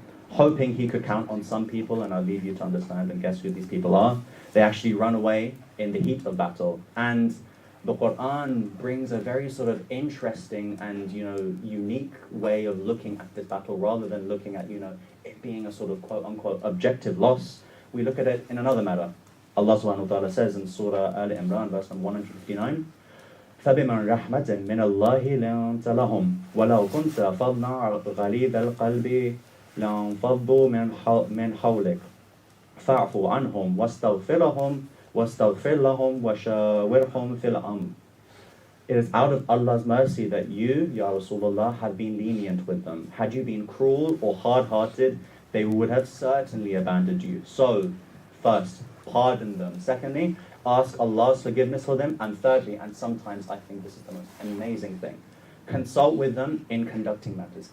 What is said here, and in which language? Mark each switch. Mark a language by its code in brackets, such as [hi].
[en] Hoping he could count on some people, and I'll leave you to understand and guess who these people are. They actually run away in the heat of battle. And the Quran brings a very sort of interesting and, unique way of looking at this battle rather than looking at, it being a sort of quote-unquote objective loss. We look at it in another matter. Allah subhanahu wa ta'ala says in Surah Al-Imran, verse 159, [ar] فَبِمَنْ رَحْمَةٍ مِّنَ اللَّهِ لَنْتَ لَهُمْ وَلَوْ كُنْتَ فَضْنَا غَلِيظَ الْقَلْبِ لَانْفَضُّوا مِنْ حَوْلِكَ فَاعْفُ عَنْهُمْ وَاسْتَغْفِرْ لَهُمْ وَشَاوِرْهُمْ فِي الْأَمْرِ. [en] It is out of Allah's mercy that you, Ya Rasulullah, have been lenient with them. Had you been cruel or hard-hearted, they would have certainly abandoned you. So, first, pardon them. Secondly, ask Allah's forgiveness for them. And thirdly, and sometimes I think this is the most amazing thing, consult with them in conducting matters.